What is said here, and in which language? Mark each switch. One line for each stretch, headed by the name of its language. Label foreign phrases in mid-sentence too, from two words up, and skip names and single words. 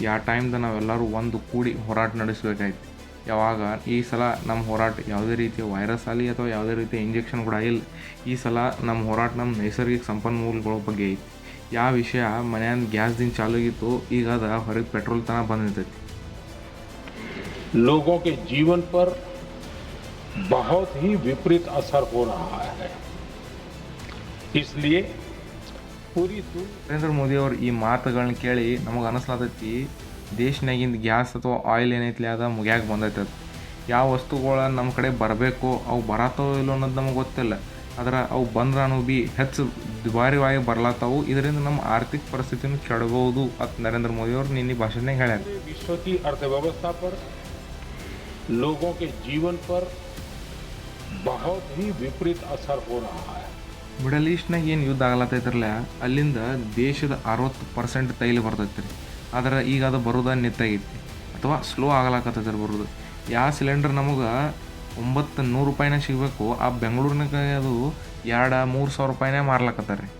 Kannada: ಆ ಟೈಮ್ದ ನಾವೆಲ್ಲರೂ ಒಂದು ಕೂಡಿ ಹೋರಾಟ ನಡೆಸಬೇಕಾಯ್ತು. ಯಾವಾಗ ಈ ಸಲ ನಮ್ಮ ಹೋರಾಟ ಯಾವುದೇ ರೀತಿಯ ವೈರಸ್ ಆಗಲಿ ಅಥವಾ ಯಾವುದೇ ರೀತಿಯ ಇಂಜೆಕ್ಷನ್ ಕೂಡ ಇಲ್ಲ. ಈ ಸಲ ನಮ್ಮ ಹೋರಾಟ ನಮ್ಮ ನೈಸರ್ಗಿಕ ಸಂಪನ್ಮೂಲಗಳ ಬಗ್ಗೆ ಐತಿ. ಯಾವ ವಿಷಯ ಮನೆಯಿಂದ ಗ್ಯಾಸ್ದಿಂದ ಚಾಲು ಆಗಿತ್ತು, ಈಗ ಅದು ಹೊರಗೆ ಪೆಟ್ರೋಲ್ ತನಕ ಬಂದಿರ್ತೈತಿ.
Hindi: लोगों के जीवन पर बहुत ही विपरीत असर हो रहा है. इसलिए पूरी
Kannada: ನರೇಂದ್ರ ಮೋದಿ ಅವ್ರು ಈ ಮಾತುಗಳನ್ನ ಕೇಳಿ ನಮಗೆ ಅನಿಸ್ಲಾತೈತಿ, ದೇಶನಾಗಿಂದ ಗ್ಯಾಸ್ ಅಥವಾ ಆಯಿಲ್ ಏನೈತಿ ಅದು ಮುಗ್ಯಾಕೆ ಬಂದೈತೆ. ಅದು ಯಾವ ವಸ್ತುಗಳ ನಮ್ಮ ಕಡೆ ಬರಬೇಕು ಅವು ಬರತ್ತವೋ ಇಲ್ಲೋ ಅನ್ನೋದು ನಮಗೆ ಗೊತ್ತಿಲ್ಲ. ಆದ್ರೆ ಅವು ಬಂದ್ರೂ ಭೀ ಹೆಚ್ಚು ದುಬಾರಿಯಾಗಿ ಬರ್ಲತ್ತವು. ಇದರಿಂದ ನಮ್ಮ ಆರ್ಥಿಕ ಪರಿಸ್ಥಿತಿನೂ ಕೆಡಬಹುದು ಅಂತ ನರೇಂದ್ರ ಮೋದಿ ಅವರು ನಿನ್ನೆ ಭಾಷಣದಾಗ ಹೇಳ್ಯಾರ.
Hindi: विश्व की अर्थव्यवस्था पर, लोगों के जीवन पर बहुत ही विपरीत असर हो रहा है.
Kannada: ಮಿಡಲ್ ಈಸ್ಟ್ನಾಗ ಏನು ಯುದ್ಧ ಆಗ್ಲತ್ತೈತ್ರಲ್ಲ, ಅಲ್ಲಿಂದ ದೇಶದ 60% ತೈಲ ಬರ್ತೈತಿ ರೀ. ಆದ್ರೆ ಈಗ ಅದು ಬರೋದ ನಿಂತಾಗೈತಿ ಅಥವಾ ಸ್ಲೋ ಆಗ್ಲಾಕತ್ತೈತೆ ರೀ ಬರೋದು. ಯಾವ ಸಿಲಿಂಡರ್ ನಮಗೆ 900 ರೂಪಾಯಿನಾಗ ಸಿಗಬೇಕು, ಆ ಬೆಂಗಳೂರಿನಾಗ ಅದು 2-3 ಸಾವಿರ ರೂಪಾಯಿನೇ ಮಾರ್ಲಕತ್ತಾರೆ ರೀ.